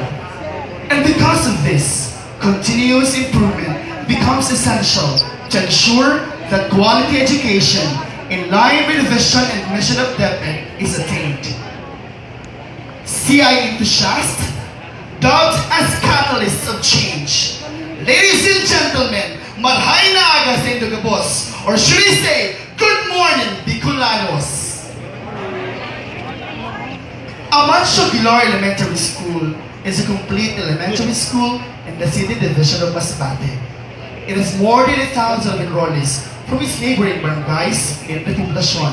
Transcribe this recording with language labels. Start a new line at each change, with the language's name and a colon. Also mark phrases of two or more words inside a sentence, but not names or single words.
English: And because of this, continuous improvement becomes essential to ensure that quality education in line with the vision and mission of DepEd is attained. CI enthusiasts, dubbed as catalysts of change. Ladies and gentlemen,
Bikol: marhay na aga sa inyong gabos,
English: or should I say, good morning, Bicolanos. Amancio Aguilar Elementary School is a complete elementary school in the City Division of Masbate. It has more than 1,000 enrollees from its neighboring barangays in the poblacion.